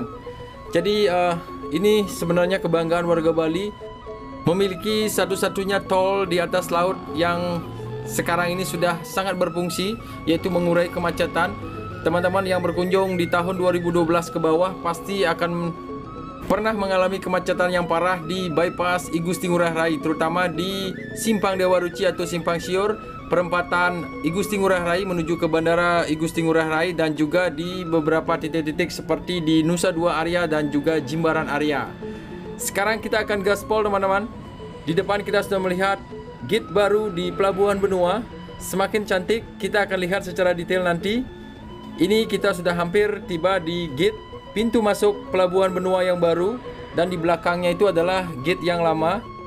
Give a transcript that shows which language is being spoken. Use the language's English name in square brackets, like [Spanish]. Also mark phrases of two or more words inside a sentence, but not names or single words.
[Indonesian] Jadi ini sebenarnya kebanggaan warga Bali, memiliki satu-satunya tol di atas laut yang sekarang ini sudah sangat berfungsi, yaitu mengurai kemacetan. Teman-teman yang berkunjung di tahun 2012 ke bawah pasti akan pernah mengalami kemacetan yang parah di bypass I Gusti Ngurah Rai, terutama di Simpang Dewa Ruci atau Simpang Siur, perempatan I Gusti Ngurah Rai menuju ke Bandara I Gusti Ngurah Rai, dan juga di beberapa titik-titik seperti di Nusa Dua Area dan juga Jimbaran Area. Sekarang kita akan gaspol teman-teman. Di depan kita sudah melihat gate baru di Pelabuhan Benua, semakin cantik. Kita akan lihat secara detail nanti. Ini kita sudah hampir tiba di gate pintu masuk Pelabuhan Benua yang baru, dan di belakangnya itu adalah gate yang lama.